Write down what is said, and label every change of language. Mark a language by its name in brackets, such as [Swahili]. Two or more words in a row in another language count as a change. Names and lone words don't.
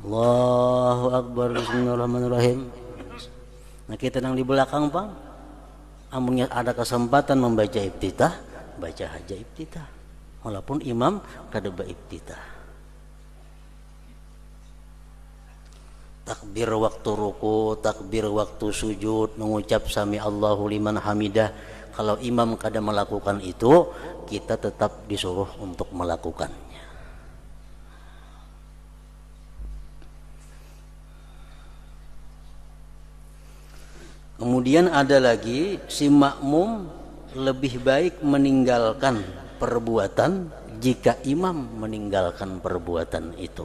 [Arabic] الله أكبر بسم الله الرحمن الرحيم. [Banjar] Nah kita yang di belakang Bang, amunnya ada kesempatan membaca iftitah, baca aja iftitah. Walaupun imam kada iftitah. [Indonesian] Takbir waktu ruku, takbir waktu sujud, mengucap [Arabic] سمع الله لمن حمده. [Banjar] Kalau imam kada melakukan itu, kita tetap disuruh untuk melakukannya. [Indonesian] Kemudian ada lagi, si makmum lebih baik meninggalkan perbuatan jika imam meninggalkan perbuatan itu.